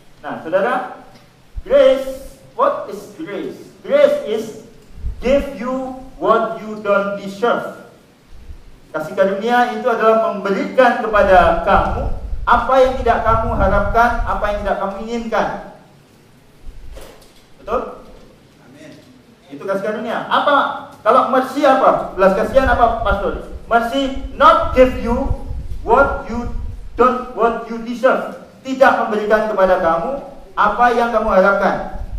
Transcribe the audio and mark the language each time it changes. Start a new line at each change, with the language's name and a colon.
Indonesian: Nah, saudara,
English: grace, what is grace? Grace is give you what you don't deserve.
Indonesian: Kasih karunia itu adalah memberikan kepada kamu apa yang tidak kamu harapkan, apa yang tidak kamu inginkan. Betul? Amin. Itu kasih karunia. Apa? Kalau mercy apa? Belas kasihan apa, pastor?
English: Mercy not give you what you deserve.
Indonesian: Tidak memberikan kepada kamu apa yang kamu harapkan.